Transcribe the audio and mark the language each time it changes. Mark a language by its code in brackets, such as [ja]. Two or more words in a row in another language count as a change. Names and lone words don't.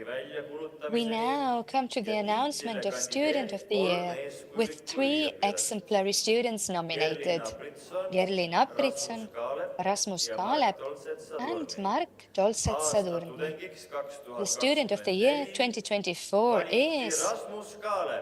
[en] We [et] väljakuulutamiseni [en] now come to the [et] ja [en] announcement [et] tiitlile [en] of Student of the [et] kandideerib [en] Year [et] kolm [en] with [et] eeskujulikku [en] 3 [et] üliõpilast. [en] exemplary students nominated: [et] Gerlin Abritson, Gerlin Apritson, Rasmus Kaalep Rasmus ja Kaalep, Mark Toltsetsa [en] and [et] Turmi. [en] Mark Dolcet [et] Aasta Sadurni. tudengiks [en] The Student of the Year [et] 2024 2024 valiti [en] is [et] Rasmus Kaalep.